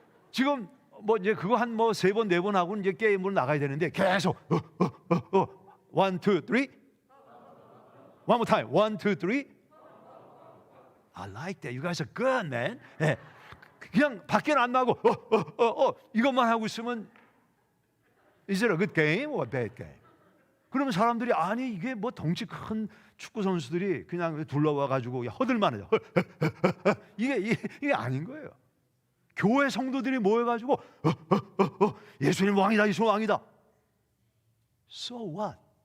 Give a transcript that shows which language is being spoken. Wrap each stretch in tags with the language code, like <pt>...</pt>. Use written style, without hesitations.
<ko>지금 뭐 이제 그거 한 뭐 3번 4번 하고 이제 게임으로 나가야 되는데 계속 1, 2, 3.</ko> <en>One more time. 1, 2, 3. I like that. You guys are good, man.</en> <ko>예. 그냥 밖에는 안 나가고 이것만 하고 있으면</ko> <en>Is it a good game or a bad game?</en> <ko>그러면 사람들이 아니 이게 뭐 덩치 큰 축구 선수들이 그냥 둘러와 가지고 허들만 해요. 이게 아닌 거예요. 교회 성도들이 모여 가지고 예수님 왕이다. 예수님 왕이다.</ko> <en>So what?</en>